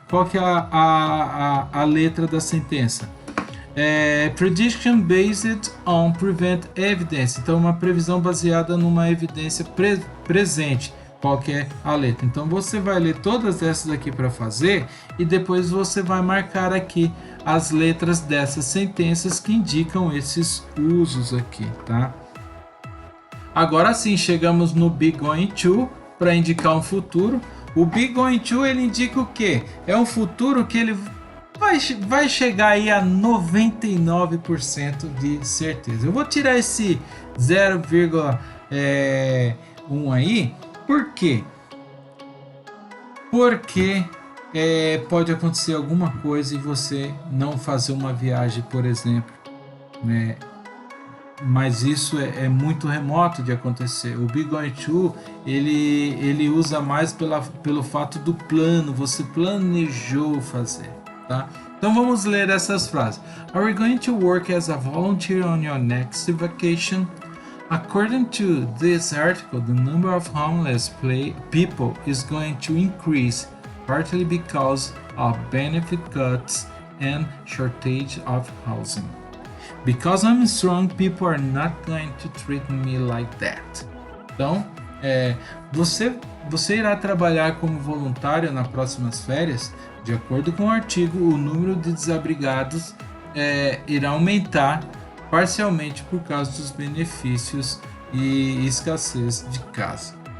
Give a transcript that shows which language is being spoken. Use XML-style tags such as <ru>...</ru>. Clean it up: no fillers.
<pt>Qual que é a letra da sentença?</pt> <en>Prediction based on prevent evidence.</en> <pt>Então, uma previsão baseada numa evidência presente. Qual que é a letra? Então, você vai ler todas essas aqui para fazer e depois você vai marcar aqui as letras dessas sentenças que indicam esses usos aqui, tá? Agora sim, chegamos no be going to para indicar um futuro. O be going to, ele indica o quê? É um futuro que ele vai chegar aí a 99% de certeza. Eu vou tirar esse 0,1 aí. Por quê? Porque pode acontecer alguma coisa e você não fazer uma viagem, por exemplo, né? Mas isso é muito remoto de acontecer. O Be Going To, ele usa mais pelo fato do plano, você planejou fazer, tá? Então vamos ler essas frases.</pt> <en>Are you going to work as a volunteer on your next vacation? According to this article, the number of homeless people is going to increase, partly because of benefit cuts and shortage of housing. Because I'm strong, people are not going to treat me like that.</en> <pt>Então, você irá trabalhar como voluntário nas próximas férias. De acordo com o artigo, o número de desabrigados irá aumentar parcialmente por causa dos benefícios e escassez de casa.</pt>